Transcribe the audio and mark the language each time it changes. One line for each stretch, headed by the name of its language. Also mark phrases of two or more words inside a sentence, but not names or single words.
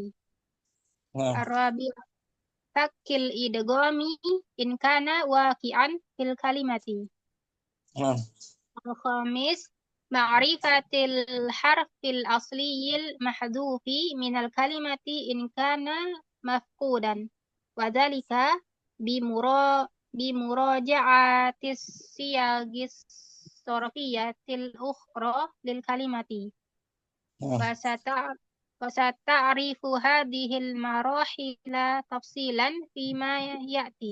Arabic: عربي تكيل الإدغام إن كان واقعا في الكلمة. الخامس معرفة الحرف الأصلي المحذوف من الكلمة إن كان مفقودا وذلك بمراجعة الصيغ الصرفية الأخرى للكلمة. وستعرف هذه المراحل تفصيلا فيما يأتي.